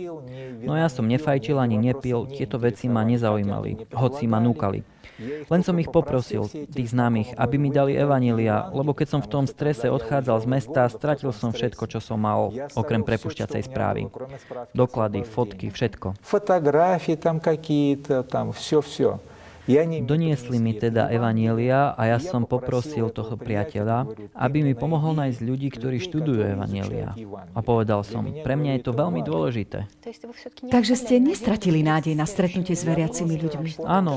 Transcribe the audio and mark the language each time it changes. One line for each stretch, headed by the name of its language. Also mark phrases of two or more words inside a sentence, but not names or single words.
Slovak: No ja som nefajčil ani nepil, tieto veci ma nezaujímali, hoci ma núkali. Len som ich poprosil, tých známych, aby mi dali evanjelia, lebo keď som v tom strese odchádzal z mesta, stratil som všetko, čo som mal, okrem prepušťacej správy. Doklady, fotky, všetko.
Russian: Fotografie tam какие-то, там все.
Slovak: Doniesli mi teda evanjelia a ja som poprosil toho priateľa, aby mi pomohol nájsť ľudí, ktorí študujú evanjelia. A povedal som, pre mňa je to veľmi dôležité. Takže ste nestratili nádej na stretnutie s veriacimi ľuďmi? Áno.